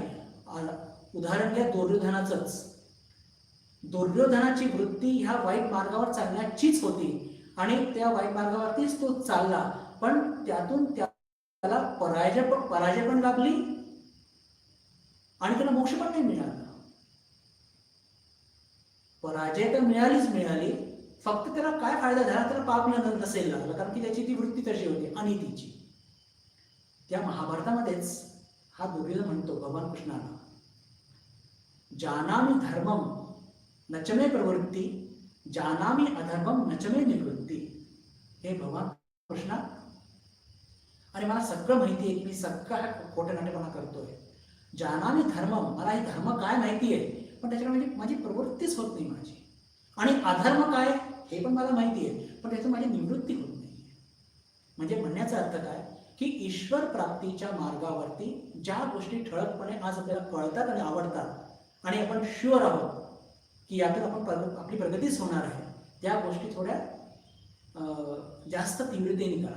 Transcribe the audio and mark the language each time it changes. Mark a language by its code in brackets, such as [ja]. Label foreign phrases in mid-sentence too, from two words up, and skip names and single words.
[mr] उदाहरण घ्या दुर्योधनाचंच. दुर्योधनाची वृत्ती ह्या वाईट मार्गावर चालण्याचीच होती आणि त्या वाईट मार्गावरतीच तो चालला, पण त्यातून त्याला पराजय पण लाभली आणि त्याला मोक्ष पण नाही मिळाला. पराजय तर मिळाली, फक्त त्याला काय फायदा झाला, त्याला पाप नसेल लागला, कारण की त्याची ती वृत्ती तशी होती अनितीची. त्या महाभारतामध्येच हा दुर्योधन म्हणतो भगवान कृष्णाला, [sa] जानामि धर्मम नचमे प्रवृत्ती, जानामि अधर्मम नचमे निवृत्ती. [mr] हे भगवान कृष्णा, आणि मला सगळं माहिती आहे की मी सगळं खोटे नाटेपणा करतोय. [sa] जानामि धर्मम, [mr] मला हे धर्म काय माहिती आहे, पण त्याच्याकडे माझी प्रवृत्तीच होत नाही माझी. आणि अधर्म काय हे पण मला माहिती आहे, पण त्याची माझी निवृत्ती होत नाही. म्हणजे म्हणण्याचा अर्थ काय की ईश्वर प्राप्तीच्या मार्गावरती ज्या गोष्टी ठळकपणे आज आपल्याला कळतात आणि आवडतात आणि आपण शुअर आहोत की यातून आपली प्रगतीच होणार आहे, त्या गोष्टी थोड्या जास्त तीव्रतेने करावं.